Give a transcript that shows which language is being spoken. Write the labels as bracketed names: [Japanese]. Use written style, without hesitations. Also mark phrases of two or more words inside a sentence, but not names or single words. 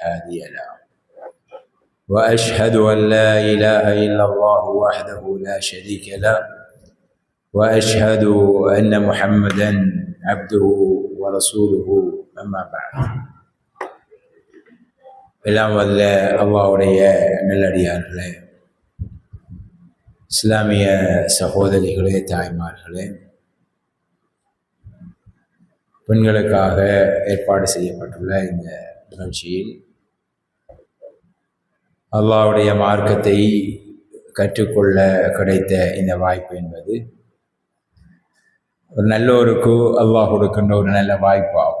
[Arabic] هادي له وأشهد أن لا إله إلا الله وحده لا شريك له وأشهد أن محمدا عبده ورسوله أما بعد. [Tamil] எல்லாம் வல்ல அல்லாஹ்வுடைய நல்லடியார்களே, இஸ்லாமிய சகோதரிகளே, தாய்மார்களே, பெண்களுக்காக ஏற்பாடு செய்யப்பட்டுள்ள இந்த நிகழ்ச்சியில் அல்லாஹ்வுடைய மார்க்கத்தை கற்றுக்கொள்ள கிடைத்த இந்த வாய்ப்பு என்பது ஒரு நல்லோருக்கு அல்லாஹ் கொடுக்கின்ற ஒரு நல்ல வாய்ப்பு ஆகும்.